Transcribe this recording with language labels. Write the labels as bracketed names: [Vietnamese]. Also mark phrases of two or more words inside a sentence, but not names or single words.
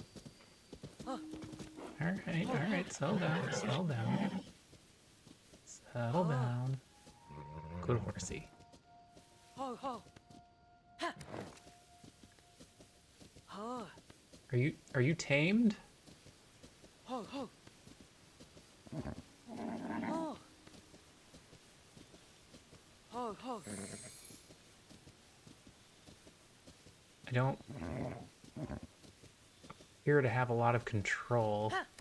[English] Alright, settle down, settle down. Settle down. Good horsey. Ho, ho. Ha. Ho. Are you tamed? Ho, ho. Ho. Ho, ho. I don't appear to have a lot of control.